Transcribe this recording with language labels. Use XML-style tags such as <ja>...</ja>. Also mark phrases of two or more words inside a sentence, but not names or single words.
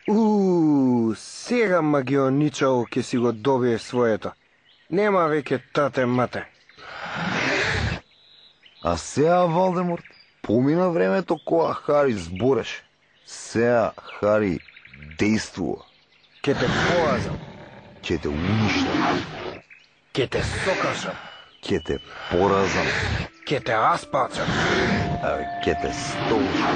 <mk>Сега магионичаро ќе си го добие своето. Нема веќе тате мате. А сега, Волдеморт, помина времето кога Хари збореше. Сега Хари действува. Ке те поразам, Ќе те уништам. ке те сокашам, Ќе те поразам. ке те распарчам, Абе, ќе те столчам.</mk>